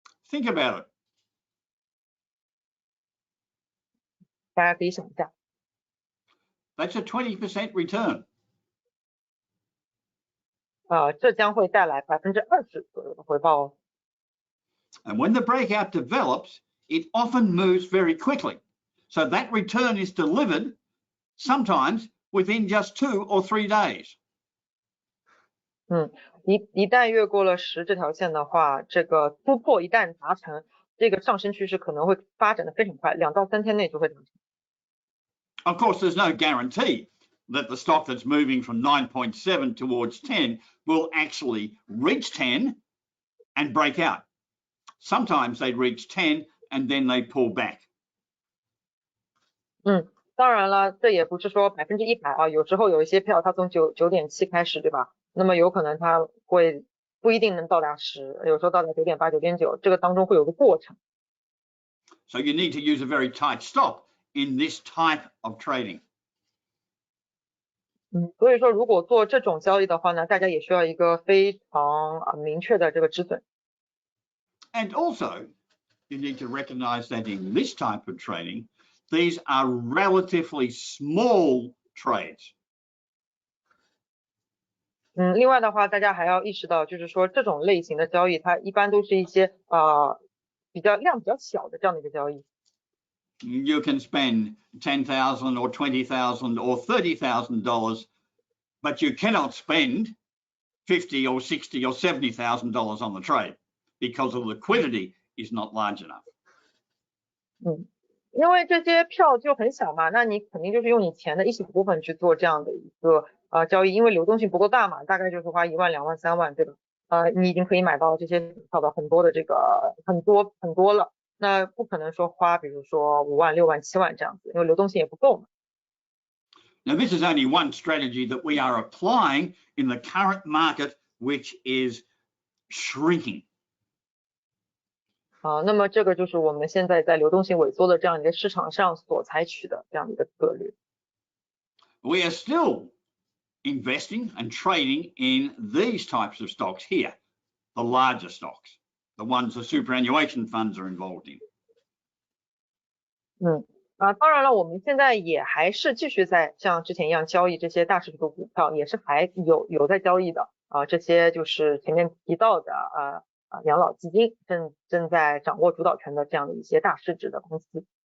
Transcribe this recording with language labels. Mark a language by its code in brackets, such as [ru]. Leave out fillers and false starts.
[en] Think about it. [zh] 大家可以想一下。 [en] That's a 20% return. [zh] 这将会带来20%左右的回报哦。 [en] And when the breakout develops, it often moves very quickly. So that return is delivered sometimes within just 2 or 3 days. [zh] 一旦越过了10这条线的话，这个突破一旦达成，这个上升趋势可能会发展的非常快，2到3天内就会达成。 [en] Of course, there's no guarantee that the stock that's moving from 9.7 towards 10 will actually reach 10 and break out. Sometimes they reach 10 and then they pull back. [zh] 当然了，这也不是说100%有时候有一些票它从9.7开始，对吧？那么有可能它会不一定能到达10，有时候到达9.8、9.9，这个当中会有个过程。 [en] So you need to use a very tight stop in this type of trading. [zh] 所以说如果做这种交易的话呢，大家也需要一个非常明确的这个止损。 [en] And also, you need to recognize that in this type of trading, these are relatively small trades. [zh] 另外的话，大家还要意识到，就是说这种类型的交易，它一般都是一些量比较小的这样的一个交易。 [en] You can spend $10,000 or $20,000 or $30,000, but you cannot spend $50,000 or $60,000 or $70,000 on the trade because the liquidity is not large enough. [zh] 因为这些票就很小嘛，那你肯定就是用你钱的一小部分去做这样的一个交易，因为流动性不够大嘛，大概就是花1万、2万、3万，对吧？你已经可以买到这些票的很多的这个很多了，那不可能说花比如说5万、6万、7万这样子，因为流动性也不够嘛。 [en] Now, this is only one strategy that we are applying in the current market, which is shrinking. [zh] 那么这个就是我们现在在流动性萎缩的这样一个市场上所采取的这样的一个策略。 [en] We are still investing and trading in these types of stocks here, the larger stocks, the ones the superannuation funds are involved in. [zh] 当然了，我们现在也还是继续在像之前一样交易这些大市值的股票，也是还有在交易的这些就是前面提到的养老基金正在掌握主导权的这样的一些大市值的公司。